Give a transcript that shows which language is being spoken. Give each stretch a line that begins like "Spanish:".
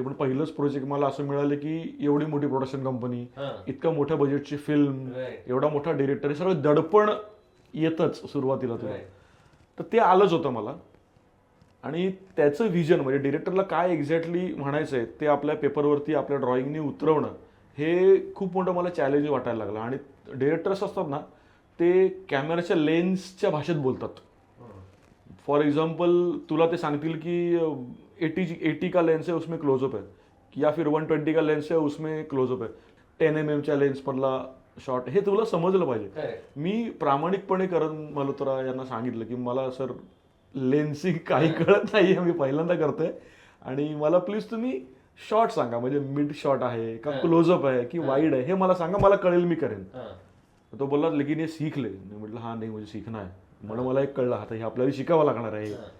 Marathi: ते पण पहिलंच प्रोजेक्ट मला असं मिळालं की एवढी मोठी प्रोडक्शन कंपनी, इतक्या मोठ्या बजेटची फिल्म, एवढा मोठा डिरेक्टर, हे सगळं दडपण येतच सुरुवातीला तुला. तर ते आलंच होतं मला. आणि त्याचं व्हिजन म्हणजे डिरेक्टरला काय एक्झॅक्टली म्हणायचं आहे ते आपल्या पेपरवरती आपल्या ड्रॉइंगनी उतरवणं, हे खूप मोठं मला चॅलेंज वाटायला लागलं. आणि डिरेक्टर्स असतात ना, ते कॅमेराच्या लेन्सच्या भाषेत बोलतात.
Hindi: फॉर एक्झाम्पल
Marathi: तुला ते सांगतील की
Hindi: 80 का लेन्स है उसमें क्लोजअप है, या फिर 120 का लेन्स है उसमें क्लोजअप है,
Marathi: 10mm च्या लेन्स मधला शॉट, हे तुला समजलं पाहिजे. मी प्रामाणिकपणे करण मल्होत्रा यांना सांगितलं की मला सर लेन्सिंग काही कळत नाहीये, मी पहिल्यांदा करतोय आणि मला प्लीज तुम्ही शॉट सांगा, म्हणजे मिड शॉट आहे का क्लोजअप आहे की वाईड आहे हे मला सांगा, मला कळेल मी करेन. तो बोलला
Hindi: लेकिन हे सीख ले.
Marathi: म्हटलं हा नाही म्हणजे शिकणं आहे. म्हणून मला एक कळलं आता हे आपल्याला शिकावं लागणार आहे.